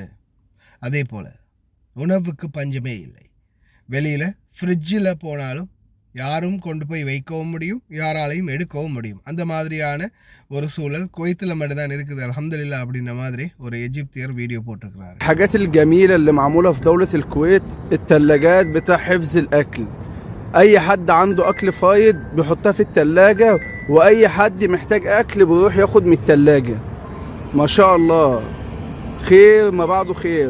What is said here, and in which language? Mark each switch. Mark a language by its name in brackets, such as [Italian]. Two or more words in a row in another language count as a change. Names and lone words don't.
[Tamil] அதே போல உணவுக்கு பஞ்சமே இல்லை. வெளியில் ஃப்ரிட்ஜில் போனாலும் யாரும் கொண்டு போய் வைக்கவும் முடியும், யாராலையும் எடுக்கவும் முடியும். அந்த மாதிரியான ஒரு சூழல் குவைத்தில் மட்டும்தான் இருக்குது, அல்ஹம்துலில்லாஹ். அப்படின்ற மாதிரி ஒரு எஜிப்தியர் வீடியோ போட்டிருக்கிறாரு. [Arabic] الحاجات الجميلة اللي معمولة في دولة الكويت الثلاجات بتاع حفظ الأكل. أي حد عنده أكل فايض بيحطها في الثلاجة، وأي حد محتاج أكل بيروح ياخد من الثلاجة. ما شاء الله، خير ما بعده خير.